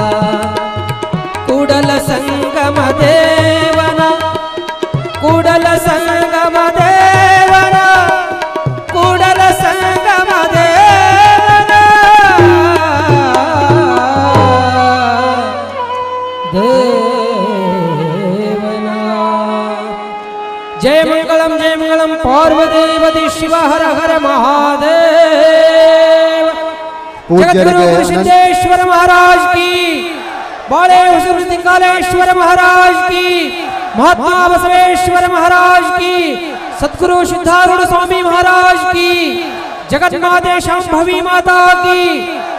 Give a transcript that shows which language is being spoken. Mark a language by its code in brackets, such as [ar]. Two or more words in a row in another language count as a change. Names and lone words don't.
[kn] ಕೂಡಲ ಸಂಗಮ ದೇವನ, ಕೂಡಲ ಸಂಗಮ ದೇವನ, ಕೂಡಲ ಸಂಗಮ ದೇವನ ದೇವನ. ಜಯ ಮಂಗಳಂ ಪಾರ್ವದೇವತಿ ಶಿವ ಹರ ಹರ ಮಹಾದೇವ. [hi] ಜಗದ್ಗುರು ಗುರು ಸಿದ್ದೇಶ್ವರ महाराज की, बाले सिंगालेश्वर महाराज की, महात्मा बसवेश्वर महाराज की, सद्गुरु सिद्धारूढ़ स्वामी महाराज की, जगन्माते शांभवी माता की.